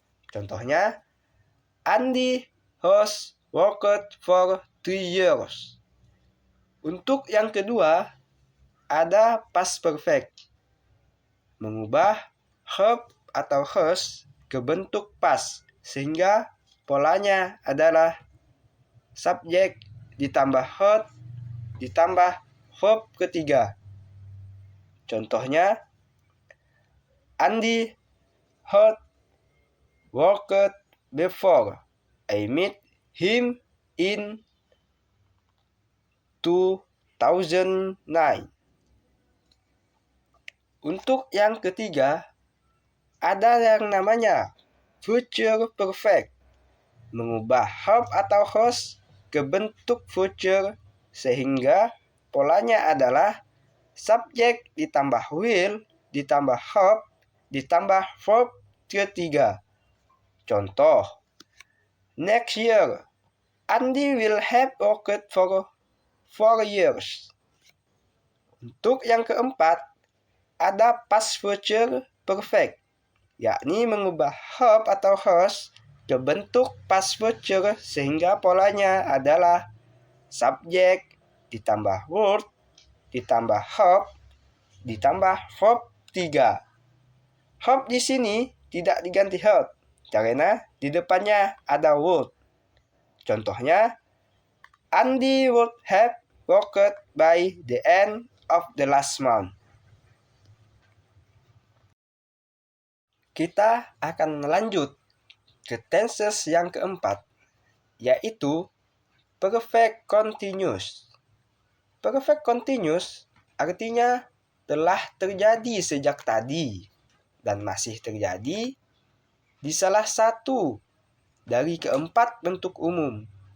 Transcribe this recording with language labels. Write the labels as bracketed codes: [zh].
[en] Contohnya, Andy has worked for 3 years. [id] Untuk yang kedua, ada past perfect, mengubah verb atau has ke bentuk past sehingga polanya adalah subjek ditambah had ditambah verb ketiga. [en] Contohnya, Andy had worked before I met him in 2009. [id] Untuk yang ketiga, ada yang namanya future perfect, mengubah verb atau has ke bentuk future sehingga polanya adalah subjek ditambah will ditambah verb ditambah verb ketiga. [en] Contoh, next year Andy will have worked for 4 years. [id] Untuk yang keempat, ada past future perfect, yakni mengubah verb atau has ke bentuk past future sehingga polanya adalah subjek ditambah word ditambah verb ditambah verb 3. Verb di sini tidak diganti had karena di depannya ada would. [en] Contohnya, Andy would have worked by the end of the last month. [id] Kita akan melanjut ke tenses yang keempat, yaitu perfect continuous. Perfect continuous artinya telah terjadi sejak tadi dan masih terjadi di salah satu dari keempat bentuk umum.